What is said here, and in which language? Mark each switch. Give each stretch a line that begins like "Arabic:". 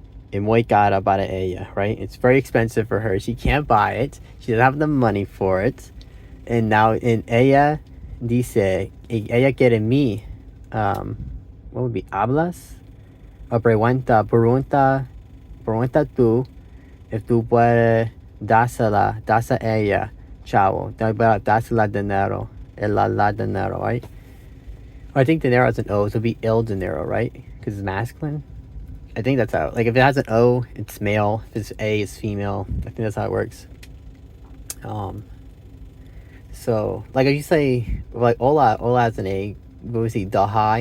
Spanish: Es muy cara para ella, right?
English: It's very expensive for her. She can't buy it. She doesn't have the money for it.
Spanish: And now, ella dice, ella quiere mí.
English: What would be
Spanish: hablas? O pregunta tú if tú puedes dársela a ella, chavo. Dársela dinero. La dinero, right?
English: I think dinero has an O, so it'd be il dinero, right? Because it's masculine. I think that's how. Like if it has an O, it's male. If it's A, it's female. I think that's how it works. So like if you say like hola has an A. What would we say? The hi.